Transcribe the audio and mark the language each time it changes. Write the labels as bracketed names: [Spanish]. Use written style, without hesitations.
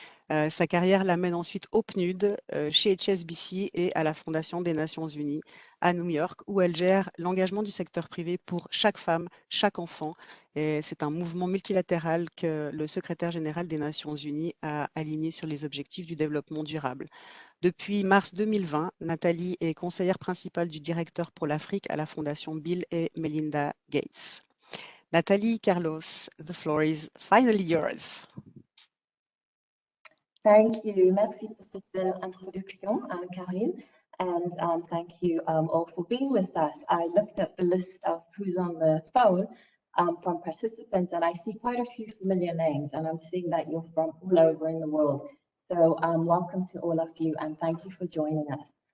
[French] Sa carrière l'amène ensuite au PNUD, chez HSBC et à la Fondation des Nations Unies à New York, où elle gère l'engagement du secteur privé pour chaque femme, chaque enfant. Et c'est un mouvement multilatéral que le secrétaire général des Nations Unies a aligné sur les objectifs du développement durable. Depuis mars 2020, Nathalie est conseillère principale du directeur pour l'Afrique à la Fondation Bill et Melinda Gates. [English] Nathalie, Carlos, the floor is finally yours. Thank you. [French] Merci pour cette belle introduction, Karine. [English] And thank you all for being with us. I looked at the list of who's on the phone from participants, and I see quite a few familiar names, and I'm seeing that you're from all over in the world. So welcome to all of you, and thank you for joining us.